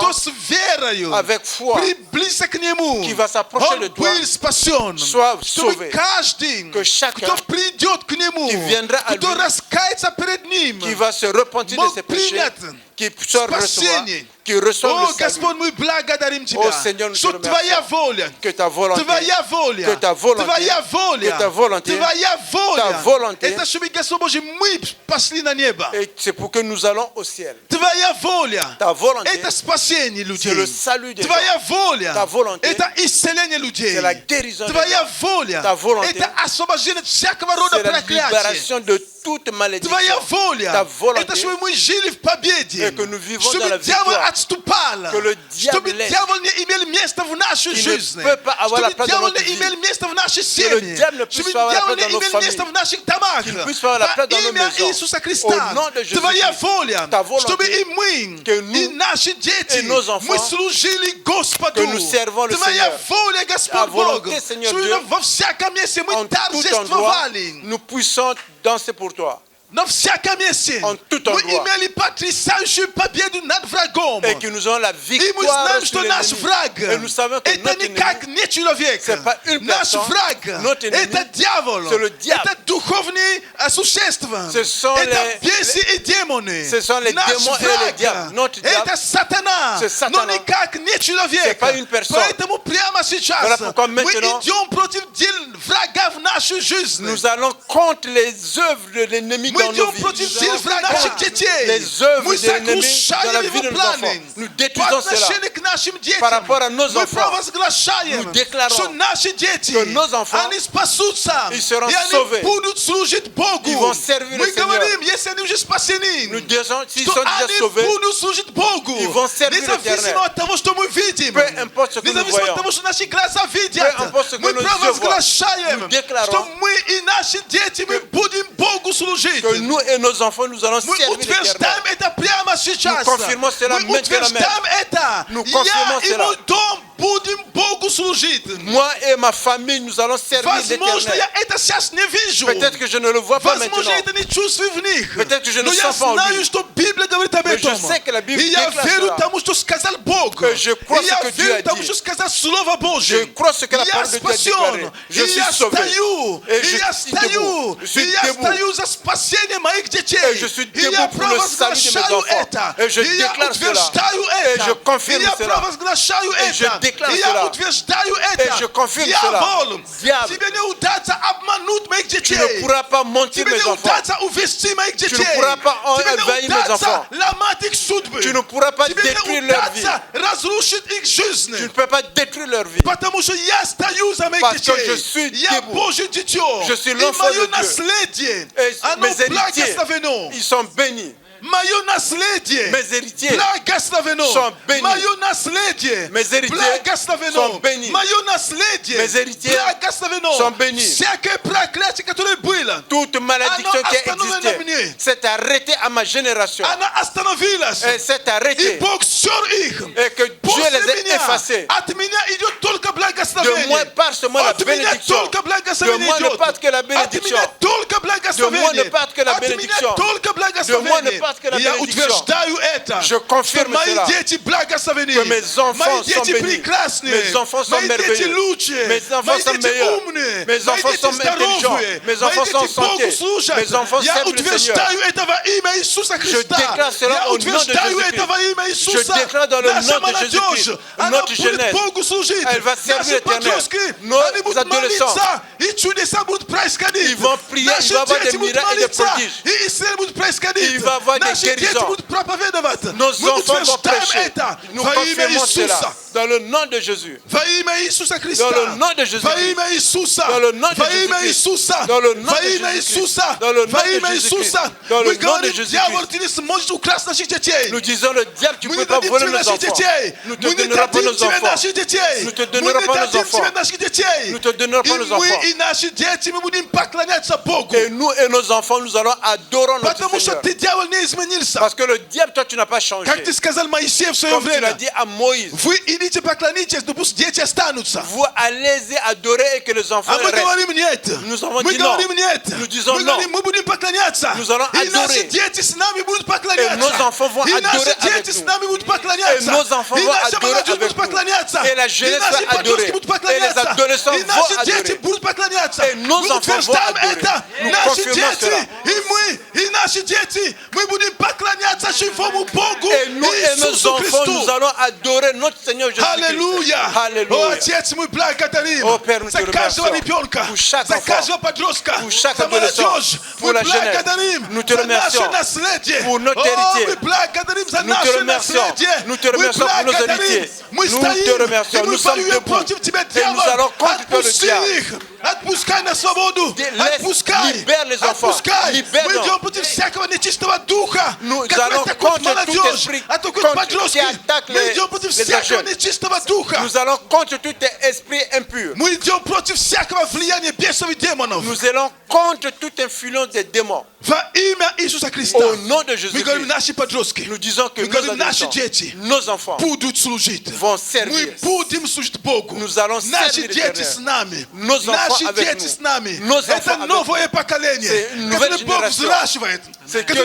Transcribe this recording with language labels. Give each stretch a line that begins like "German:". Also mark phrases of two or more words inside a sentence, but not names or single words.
Russian: кто с верою
French: avec foi,
Russian: приблизится к Нему,
French: qui va s'approcher
Russian: он
French: de toi,
Russian: был спасен.
French: soit
Russian: Чтобы
French: sauvé.
Russian: каждый,
French: Que chacun,
Russian: кто придет к Нему,
French: qui viendra à
Russian: кто
French: lui,
Russian: раскается перед Ним,
French: qui va se repentir de
Russian: мог
French: ses péchés,
Russian: принять
French: qui soit recevoir,
Russian: спасение.
French: qui reçoit
Russian: О,
French: le salut.
Russian: Господь, мы благодарим Тебя, О, Сеньор, мы что
French: te
Russian: Твоя
French: remercions.
Russian: воля,
French: Que ta volonté,
Russian: Твоя воля,
French: que ta volonté,
Russian: Твоя воля,
French: que ta volonté,
Russian: Твоя воля,
French: ta volonté,
Russian: это чтобы, Господь Божий, мы пошли на небо.
French: et c'est pour que nous allons au ciel.
Russian: Твоя воля,
French: Ta volonté,
Russian: это спасение людей.
French: c'est le salut des
Russian: Твоя
French: gens.
Russian: воля,
French: Ta volonté,
Russian: это исцеление людей.
French: c'est la guérison des
Russian: Твоя
French: gens.
Russian: воля,
French: Ta volonté,
Russian: это освобождение от всякого рода
French: C'est la
Russian: проклятия.
French: libération de toute malédiction,
Russian: твоя воля.
French: ta volonté,
Russian: Это чтобы мы жили в победе.
French: et que nous vivons dans
Russian: Чтобы
French: la
Russian: дьявол
French: victoire,
Russian: отступал.
French: que le diable
Russian: Чтобы
French: laisse,
Russian: дьявол не имел места в нашей
French: qu'il
Russian: жизни.
French: ne peut pas avoir la
Russian: Чтобы
French: place dans
Russian: дьявол
French: notre
Russian: не
French: vie,
Russian: имел места в нашей
French: que le
Russian: семье.
French: diable ne puisse
Russian: Чтобы
French: pas avoir la
Russian: дьявол
French: place
Russian: не
French: dans nos
Russian: имел места
French: familles,
Russian: в наших домах.
French: qu'il ne puisse pas avoir la place dans nos
Russian: Во имя
French: maisons.
Russian: Иисуса
French: Au
Russian: Христа.
French: nom de Jésus-Christ,
Russian: Твоя воля,
French: ta volonté,
Russian: чтобы и мы,
French: que nous,
Russian: и наши дети,
French: et nos enfants,
Russian: мы служили Господу.
French: que nous servons le
Russian: Твоя
French: Seigneur.
Russian: воля,
French: Ta
Russian: Господь Бог,
French: volonté, Seigneur
Russian: чтобы
French: Dieu,
Russian: во всяком месте мы
French: en tout endroit,
Russian: торжествовали.
French: nous puissions danser pour toi.
Russian: На всяком месте
French: En tout
Russian: мы
French: endroit.
Russian: имели потрясающую победу над врагом.
French: Et que nous avons la
Russian: И мы
French: victoire
Russian: знаем,
French: sur
Russian: что наш
French: l'ennemi.
Russian: враг
French: Et nous savons que
Russian: это
French: notre
Russian: никак
French: ennemi,
Russian: не человек.
French: c'est pas une
Russian: Наш
French: personne.
Russian: враг
French: Notre ennemi,
Russian: это дьявол.
French: c'est le diable.
Russian: Это духовные существа.
French: Ce sont
Russian: это
French: les-
Russian: бесы и демоны.
French: ce sont les
Russian: Наш
French: démons et les
Russian: враг
French: diables. Notre diable,
Russian: это сатана.
French: c'est Satan.
Russian: Но никак не человек.
French: C'est pas une personne.
Russian: Поэтому прямо сейчас
French: Voilà pourquoi
Russian: мы
French: maintenant,
Russian: идем против врага в нашу жизнь.
French: nous allons contre les œuvres de l'ennemi
Russian: Мы
French: dans nos
Russian: идем
French: vies.
Russian: против
French: Nous allons
Russian: врага наших
French: contre
Russian: детей.
French: les œuvres
Russian: Мы
French: de l'ennemi dans
Russian: сокрушаем
French: la vie
Russian: его
French: de nos enfants.
Russian: планы.
French: Nous
Russian: По
French: détruisons cela.
Russian: отношению к нашим детям.
French: Par rapport à nos
Russian: Мы
French: enfants,
Russian: провозглашаем,
French: nous déclarons
Russian: что наши дети,
French: que nos enfants,
Russian: они спасутся,
French: ils seront
Russian: и они
French: sauvés.
Russian: будут служить Богу.
French: Ils vont servir
Russian: Мы
French: le Seigneur.
Russian: говорим, если они уже спасены,
French: Nous disons, s'ils
Russian: что
French: sont déjà
Russian: они
French: sauvés,
Russian: будут служить Богу.
French: ils vont servir
Russian: Независимо
French: l'Éternel.
Russian: от того, что мы видим.
French: Peu importe ce que nous
Russian: Независимо
French: voyons.
Russian: от того, что наши глаза видят.
French: Peu importe ce que
Russian: Мы
French: nos yeux
Russian: провозглашаем,
French: voient. Nous déclarons
Russian: что мы и наши дети, мы будем Богу служить.
French: que nous et nos enfants, nous allons
Russian: Мы
French: servir l'Éternel.
Russian: утверждаем это прямо сейчас.
French: Nous confirmons cela
Russian: Мы
French: maintenant
Russian: утверждаем это.
French: Nous
Russian: Я
French: confirmons
Russian: и
French: cela.
Russian: мой дом будем Богу служить.
French: Moi et ma famille, nous allons servir
Russian: Возможно,
French: l'Éternel.
Russian: я это сейчас не вижу.
French: Peut-être que je ne le vois pas
Russian: Возможно, я
French: maintenant.
Russian: это не чувствую в них.
French: Peut-être que je ne
Russian: Но я
French: sens pas en
Russian: знаю,
French: lui.
Russian: что Библия говорит об
French: Mais
Russian: этом.
French: je sais que la Bible
Russian: И я
French: déclare
Russian: верю
French: cela.
Russian: тому, что сказал Бог.
French: Que je crois
Russian: И
French: ce
Russian: я
French: que Dieu
Russian: верю
French: a
Russian: тому,
French: dit.
Russian: что сказал Слово Божье.
French: Je crois ce que la
Russian: И я
French: parole de Dieu a déclaré.
Russian: спасен.
French: Je
Russian: И
French: suis
Russian: я
French: sauvé.
Russian: стою.
French: Et
Russian: И
French: je
Russian: я
French: suis
Russian: стою.
French: debout. Je suis
Russian: И я
French: debout.
Russian: стою за спасение моих детей.
French: Et je suis
Russian: И я
French: debout pour le salut de mes
Russian: провозглашаю
French: enfants.
Russian: это.
French: Et je
Russian: И я
French: déclare cela.
Russian: утверждаю
French: Et
Russian: это.
French: je confirme
Russian: И я
French: cela.
Russian: провозглашаю
French: Et je
Russian: это.
French: déclare
Russian: И я
French: cela.
Russian: утверждаю это.
French: Et je confirme
Russian: Дьявол,
French: cela. Diable,
Russian: тебе не удастся обмануть моих
French: tu
Russian: детей.
French: ne pourras pas mentir
Russian: Тебе
French: mes
Russian: не
French: enfants.
Russian: удастся увести моих детей.
French: Tu ne pourras pas
Russian: Тебе
French: envahir
Russian: не
French: mes
Russian: удастся
French: enfants.
Russian: ломать их судьбы.
French: Tu ne pourras pas
Russian: Тебе не
French: détruire leur vie.
Russian: удастся разрушить их жизнь.
French: Tu ne peux pas détruire leur vie.
Russian: Потому что я стою за моих
French: Parce que
Russian: детей.
French: je suis
Russian: Я
French: debout.
Russian: Божье дитё.
French: Je suis
Russian: И
French: l'enfant
Russian: мое
French: de Dieu.
Russian: наследие,
French: Et
Russian: оно
French: mes héritiers,
Russian: благословено.
French: ils sont bénis.
Russian: Мое наследие
French: Mes héritiers
Russian: благословено.
French: sont bénis.
Russian: Мое наследие
French: Mes héritiers
Russian: благословено.
French: sont bénis.
Russian: Мое наследие
French: Mes héritiers
Russian: благословено.
French: sont bénis.
Russian: Всякое проклятие, которое было,
French: Toute malédiction
Russian: Оно
French: qui a
Russian: остановлено
French: existé
Russian: мне.
French: s'est arrêtée à ma génération.
Russian: она остановилась.
French: Elle s'est
Russian: И
French: arrêtée.
Russian: Бог стер их.
French: Et que Dieu
Russian: После
French: les a
Russian: меня,
French: effacés.
Russian: от меня идет только
French: De moi
Russian: благословение.
French: part seulement la
Russian: От меня
French: bénédiction.
Russian: только
French: De
Russian: благословение
French: moi ne
Russian: идет.
French: part que la
Russian: От
French: bénédiction.
Russian: меня только
French: De moi
Russian: благословение.
French: ne part que la
Russian: От меня
French: bénédiction.
Russian: только
French: De moi ne
Russian: благословение.
French: part que la
Russian: И я
French: bénédiction.
Russian: утверждаю это.
French: Je confirme
Russian: что мои
French: cela.
Russian: дети благословены.
French: Que mes enfants
Russian: мои
French: sont
Russian: дети
French: bénis.
Russian: прекрасные.
French: Mes enfants sont
Russian: мои дети
French: merveilleux.
Russian: лучшие.
French: Mes enfants
Russian: мои
French: sont
Russian: дети
French: meilleurs.
Russian: умные.
French: Mes
Russian: мои
French: enfants
Russian: дети
French: sont intelligents.
Russian: здоровые.
French: Mes
Russian: мои
French: enfants
Russian: дети
French: sont en
Russian: Богу
French: santé.
Russian: служат.
French: Mes enfants
Russian: Я
French: servent le
Russian: утверждаю это во имя Иисуса Христа.
French: déclare cela
Russian: Я
French: au nom de
Russian: утверждаю
French: Jésus-Christ.
Russian: это во имя Иисуса.
French: Je déclare dans le
Russian: Наша
French: nom de
Russian: молодежь,
French: Jésus-Christ.
Russian: она
French: Notre
Russian: будет
French: jeunesse,
Russian: Богу служить.
French: elle va servir
Russian: Наши
French: l'Éternel.
Russian: подростки,
French: Nos
Russian: они будут
French: adolescents,
Russian: молиться, и чудеса будут происходить.
French: ils vont prier,
Russian: Наши
French: il va y avoir
Russian: дети
French: des
Russian: будут
French: miracles et des
Russian: молиться,
French: prodiges.
Russian: и исцеление будет происходить.
French: Il va y avoir des
Russian: Наши дети
French: guérisons.
Russian: будут проповедовать.
French: Nos
Russian: Мы
French: enfants vont
Russian: утверждаем
French: prêcher.
Russian: это
French: Nous
Russian: во имя
French: confirmons cela.
Russian: Иисуса.
French: Dans le nom de Jésus.
Russian: Во имя Иисуса Христа.
French: Dans le nom de Jésus-Christ.
Russian: Во имя Иисуса.
French: Dans le nom de
Russian: Во имя
French: Jésus-Christ.
Russian: Иисуса.
French: Dans le nom
Russian: Во
French: de
Russian: имя
French: Jésus-Christ.
Russian: Иисуса.
French: Dans le nom
Russian: Во
French: de
Russian: имя
French: Jésus-Christ.
Russian: Иисуса.
French: Dans le
Russian: Мы
French: nom de
Russian: говорим,
French: Jésus-Christ.
Russian: дьявол, ты не сможешь украсть наших детей.
French: Nous disons le diable, tu ne
Russian: Мы
French: peux
Russian: не
French: pas
Russian: дадим
French: voler
Russian: тебе
French: nos
Russian: наших
French: enfants.
Russian: детей.
French: Nous te
Russian: Мы не
French: donnerons pas
Russian: дадим
French: nos
Russian: тебе
French: enfants.
Russian: наших детей.
French: Nous te
Russian: Мы
French: donnerons
Russian: не
French: pas nos
Russian: дадим
French: enfants.
Russian: тебе наших детей.
French: Nous te donnerons pas
Russian: И
French: nos
Russian: мы,
French: enfants.
Russian: и наши дети, мы будем поклоняться Богу.
French: Et nous et nos enfants, nous allons adorer notre
Russian: Потому что
French: Seigneur.
Russian: ты, дьявол, не изменился.
French: Parce que le diable, toi, tu n'as pas changé.
Russian: Как ты сказал Моисею в свое
French: Comme tu l'as
Russian: время.
French: dit à Moïse,
Russian: Вы идите поклонитесь, но пусть дети останутся.
French: vous allez adorer et que les enfants
Russian: А мы
French: restent.
Russian: говорим нет.
French: Nous avons
Russian: Мы
French: dit non.
Russian: говорим нет.
French: Nous disons
Russian: Мы
French: non.
Russian: говорим, мы будем поклоняться.
French: Nous allons
Russian: И наши
French: adorer.
Russian: дети с нами будут
French: Et
Russian: поклоняться.
French: nos enfants vont
Russian: И
French: adorer
Russian: наши
French: avec
Russian: дети с
French: nous.
Russian: нами будут
French: Et
Russian: поклоняться.
French: nos enfants
Russian: И
French: vont
Russian: наша
French: adorer
Russian: молодежь
French: avec
Russian: будет
French: nous.
Russian: поклоняться.
French: Et la
Russian: И
French: jeunesse
Russian: наши
French: va
Russian: подростки
French: adorer.
Russian: будут
French: Et les
Russian: поклоняться.
French: adolescents
Russian: И
French: vont
Russian: наши
French: adorer.
Russian: дети будут поклоняться.
French: Et nos
Russian: Мы
French: enfants
Russian: утверждаем
French: vont adorer.
Russian: это.
French: Nous
Russian: Наши
French: confirmons
Russian: дети,
French: cela.
Russian: и мы, и наши дети, мы будем поклоняться живому Богу
French: Et nous et nos
Russian: Иисусу
French: enfants,
Russian: Христу.
French: nous allons adorer notre Seigneur Jésus-Christ.
Russian: Аллилуйя! О,
French: Alléluia.
Russian: Отец, мы благодарим
French: О, Père, nous
Russian: за
French: te
Russian: каждого
French: remercions.
Russian: ребенка,
French: Pour chaque
Russian: за
French: enfant.
Russian: каждого подростка,
French: Pour chaque
Russian: за
French: adolescent.
Russian: молодежь.
French: Pour
Russian: Мы
French: la jeunesse.
Russian: благодарим
French: Nous te
Russian: за
French: remercions.
Russian: наше наследие.
French: Pour notre
Russian: О,
French: héritier.
Russian: мы благодарим за
French: Nous te
Russian: наше
French: remercions.
Russian: наследие.
French: Nous te
Russian: Мы
French: remercions pour nos
Russian: благодарим.
French: héritiers.
Russian: Мы
French: Nous
Russian: стоим,
French: te remercions.
Russian: и мы
French: Nous sommes
Russian: воюем
French: debout.
Russian: против тебя,
French: Et nous
Russian: дьявол.
French: allons contre toi, le
Russian: Отпусти
French: diable.
Russian: их. Отпускай на свободу. Отпускай.
French: Libère les enfants.
Russian: Отпускай.
French: Libère
Russian: Мы
French: nos-
Russian: идем против всякого нечистого духа,
French: Nous
Russian: который
French: allons
Russian: атакует
French: contre tout
Russian: молодежь,
French: esprit
Russian: атакует
French: qui
Russian: подростки.
French: attaque
Russian: Мы идем против
French: les
Russian: всякого
French: jeunes.
Russian: нечистого духа.
French: Nous allons contre tout esprit impur.
Russian: Мы идем против всякого влияния бесов и демонов.
French: Nous allons contre toute influence des démons.
Russian: Во имя Иисуса Христа.
French: Au nom de
Russian: Мы
French: Jésus-Christ.
Russian: говорим, наши подростки,
French: Nous disons que
Russian: мы
French: nos
Russian: говорим, наши
French: adolescents,
Russian: дети
French: nos enfants
Russian: будут служить.
French: vont
Russian: Мы
French: servir.
Russian: будем служить Богу.
French: Nous allons
Russian: Наши
French: servir
Russian: дети
French: l'Éternel.
Russian: с нами.
French: Nos enfants
Russian: Наши
French: avec
Russian: дети
French: nous.
Russian: с нами.
French: Nos enfants
Russian: Это
French: avec
Russian: новое
French: C'est
Russian: поколение,
French: une nouvelle
Russian: которое Бог
French: génération.
Russian: взращивает,
French: C'est que